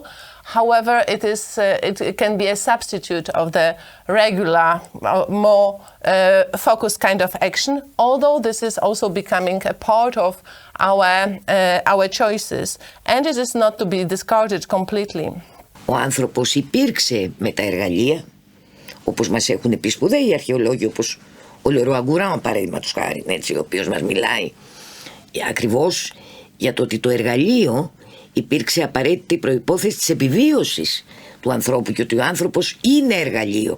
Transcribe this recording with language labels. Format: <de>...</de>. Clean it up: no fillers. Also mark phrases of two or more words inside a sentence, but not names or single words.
<en>However, it can be a substitute of the regular, more focused kind of action, although this is also becoming a part of our choices, and it is not to be discarded completely.</en> <el>Ο άνθρωπος υπήρξε με τα εργαλεία, όπως μας έχουν πει σπουδαίοι αρχαιολόγοι, όπως ο Λερό Αγκουράν, παραδείγματος χάρη, ο οποίος μας μιλάει ακριβώς για το ότι το εργαλείο υπήρξε απαραίτητη προϋπόθεση της επιβίωσης του ανθρώπου και ότι ο άνθρωπος είναι εργαλείο.</el>